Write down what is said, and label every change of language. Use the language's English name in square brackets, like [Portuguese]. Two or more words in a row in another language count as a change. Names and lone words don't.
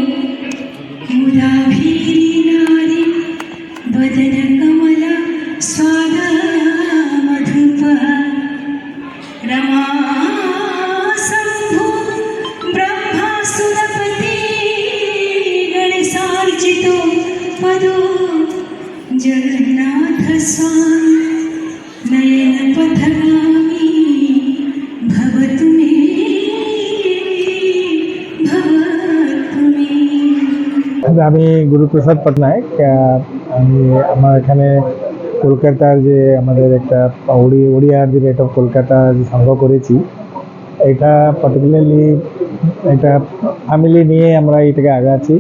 [Sanskrit] मुदाभिरी नारी वदन कमला स्वादा मधुपः रमा शम्भो ब्रह्मासुरपति गणेशार्चितो पदो जगन्नाथ स्वामी नयनपथगामी भवतु मे भवतु मे। [Bangla] আমি গুরুপ্রসাদ পটনায়ক। আমি আমার এখানে কলকাতার যে আমাদের একটা ওড়িয়ার যে [English] rate of Kolkata [Bangla] যে সংঘ করেছি, এটা পার্টিকুলারলি এটা ফ্যামিলি নিয়ে আমরা এটাকে আগাচ্ছি।